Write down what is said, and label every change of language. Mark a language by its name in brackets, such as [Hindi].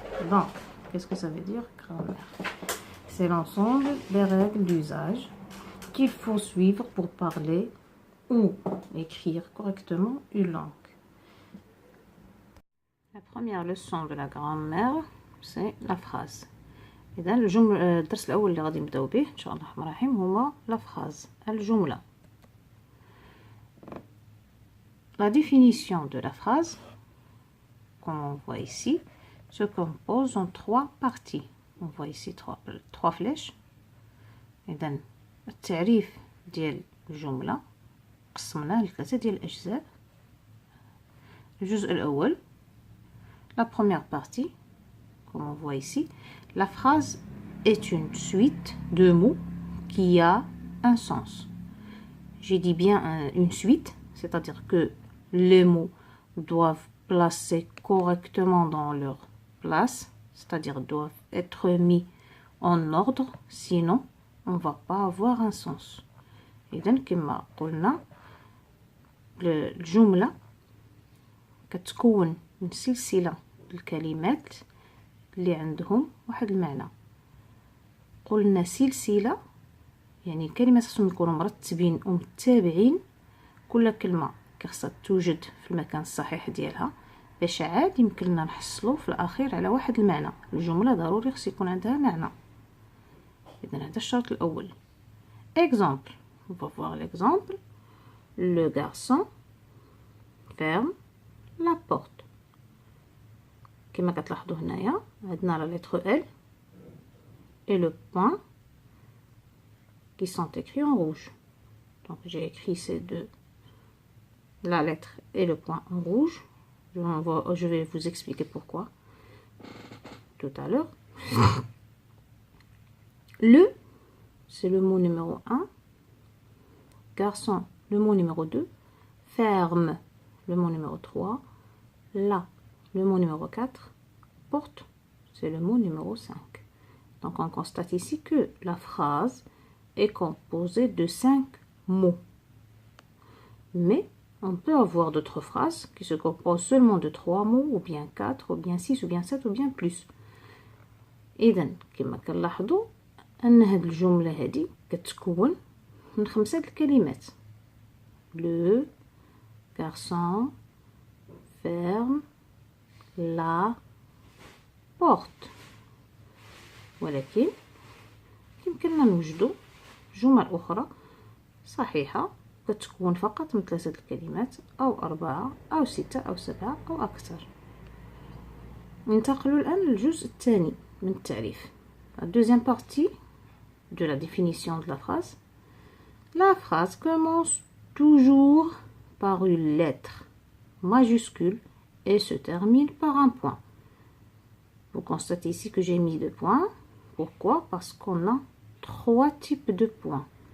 [French] Donc, qu'est-ce que ça veut dire grammaire? C'est l'ensemble des règles d'usage qu'il faut suivre pour parler ou écrire correctement une langue. La première leçon de la grammaire, c'est la phrase. [Arabic] إذا الدرس الأول اللي غادي نبداو به إن شاء الله الرحمن الرحيم هو la phrase, الجملة. [French] La définition de la phrase, comme on voit ici, se compose en trois parties. On voit ici trois flèches. [Arabic] إذا التعريف ديال الجملة قسمناه لثلاثة ديال الأجزاء. الجزء الأول, [French] la première partie, comme on voit ici, la phrase est une suite de mots qui a un sens. J'ai dit bien une suite, c'est-à-dire que les mots doivent placer correctement dans leur place, c'est-à-dire doivent être mis en ordre, sinon on va pas avoir un sens. [Arabic] إذن كما قلنا الجملة كتكون من سلسلة الكلمات اللي عندهم واحد المعنى. قلنا سلسلة يعني كلمات خصهم يكونوا مرتبين ومتابعين، كل كلمة خصها توجد في المكان الصحيح ديالها باش عاد يمكن لنا نحصلوا في الاخير على واحد المعنى. الجمله ضروري خص يكون عندها معنى. اذا هذا الشرط الاول. [French] exemple, on va voir l'exemple. Le garçon ferme la porte. [Arabic] كما كتلاحظوا هنايا عندنا [French] la lettre L et le point qui sont écrits en rouge. Donc j'ai écrit ces deux, la lettre et le point en rouge. Je vais vous expliquer pourquoi tout à l'heure. Le, c'est le mot numéro 1. Garçon, le mot numéro 2. Ferme, le mot numéro 3. La, le mot numéro 4. Porte, c'est le mot numéro 5. Donc on constate ici que la phrase est composée de 5 mots. Mais on peut avoir d'autres phrases qui se composent seulement de 3 mots, ou bien 4, ou bien 6, ou bien 7, ou bien plus. [Arabic] إذا كما كنلاحظوا أن هاد الجملة هادي كتكون من 5 الكلمات. [French] Le garçon ferme la porte. [Arabic] ولكن يمكننا نوجدوا جمل أخرى صحيحة كتكون فقط من 3 الكلمات أو 4 أو 6 أو 7 أو أكثر. ننتقل الآن للجزء الثاني من التعريف. [French] La deuxième partie de la définition de la phrase. La phrase commence toujours par une lettre majuscule et se termine par un point. Vous constatez ici que j'ai mis 2 points. Pourquoi? Parce qu'on a 3 types de points.